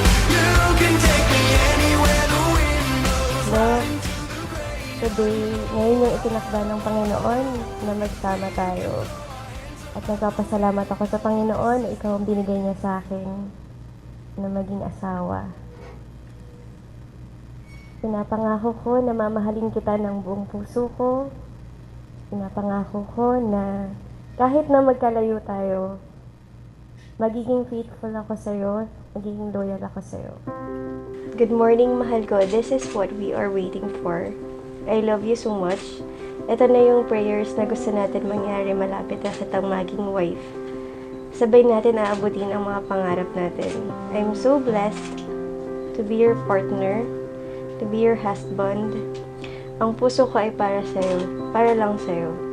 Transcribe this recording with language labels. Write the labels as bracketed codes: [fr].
[en] You can take me anywhere the wind blows. Lord, today, [tl] ngayon yung itinakda ng Panginoon na magsama tayo. At nagpapasalamat ako sa Panginoon na ikaw ang binigay niya sa akin na maging asawa. Pinapangako ko na mamahalin kita ng buong puso ko. Pinapangako ko na kahit na magkalayo tayo, magiging faithful ako sa'yo, magiging loyal ako sa'yo. [en] Good morning, [tl] mahal ko. [en] This is what we are waiting for. I love you so much. [tl] Ito na yung prayers na gusto natin mangyari malapit na kitang maging wife. Sabay natin aabutin ang mga pangarap natin. [en] I'm so blessed to be your partner, to be your husband. [tl] Ang puso ko ay para sa'yo, para lang sa'yo.